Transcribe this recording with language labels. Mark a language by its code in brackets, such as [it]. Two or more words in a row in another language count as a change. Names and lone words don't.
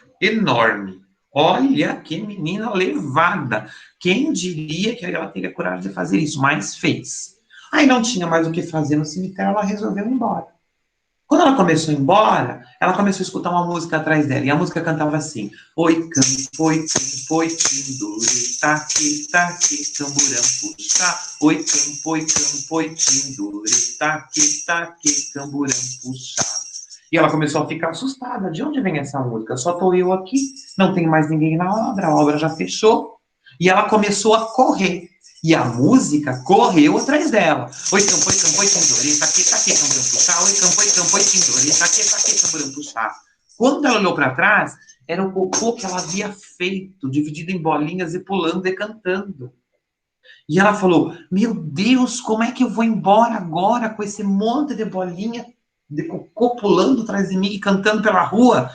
[pt] Enorme. Olha que menina levada. Quem diria que ela teria coragem de fazer isso? Mas fez. Aí não tinha mais o que fazer no cemitério, ela resolveu ir embora. Quando ela começou a ir embora, ela começou a escutar uma música atrás dela. E a música cantava assim: oi, oi, tinduri, taqui, taqui, camburão, puxa. Oi, tinduri, taqui, taqui, camburão, puxa. E ela começou a ficar assustada. De onde vem essa música? Só estou eu aqui, não tem mais ninguém na obra, a obra já fechou. E ela começou a correr. E a música correu atrás dela. Oi, tinduri, taqui, taqui, camburão, puxa. Oi, tinduri, taqui, taqui, camburão, puxa. Quando ela olhou para trás, era o cocô que ela havia feito, dividido em bolinhas e pulando e cantando. E ela falou, meu Deus, como é que eu vou embora agora com esse monte de bolinha de cocô pulando atrás de mim e cantando pela rua?